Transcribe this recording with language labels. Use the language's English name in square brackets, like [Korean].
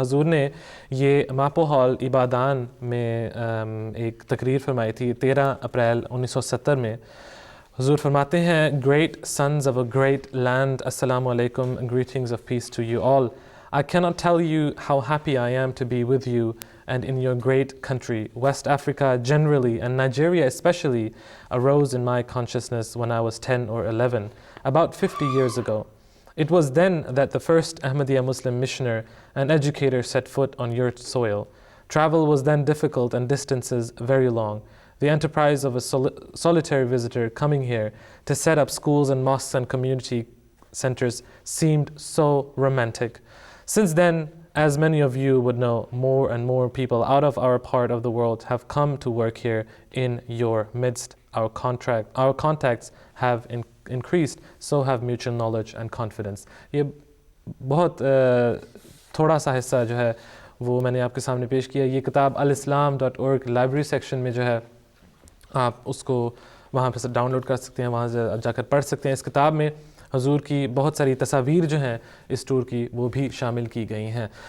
[Urdu] حضور نے یہ ماپو ہال عبادان میں ایک تقریر فرمائی تھی 13 اپریل 1970 میں. حضور فرماتے ہیں، [English] Great sons of a great land, السلام علیکم and greetings of peace to you all. I cannot tell you how happy I am to be with you and in your great country. West Africa generally and Nigeria especially arose in my consciousness when I was 10 or 11, about 50 years ago. It was then that the first Ahmadiyya Muslim missioner and educator set foot on your soil. Travel was then difficult and distances very long. The enterprise of a solitary visitor coming here to set up schools and mosques and community centers seemed so romantic. Since then, as many of you would know, more and more people out of our part of the world have come to work here in your midst. Our contacts have increased, so have mutual knowledge and confidence. [Urdu] یہ بہت تھوڑا سا حصہ جو ہے وہ میں نے آپ کے سامنے پیش کیا. یہ کتاب alislam.org لائبریری سیکشن میں جو ہے آپ اس کو وہاں پہ ڈاؤن لوڈ کر سکتے ہیں، وہاں سے جا کر پڑھ سکتے ہیں. اس کتاب میں حضور کی بہت ساری تصاویر جو ہیں اس ٹور کی وہ بھی شامل کی گئی ہیں.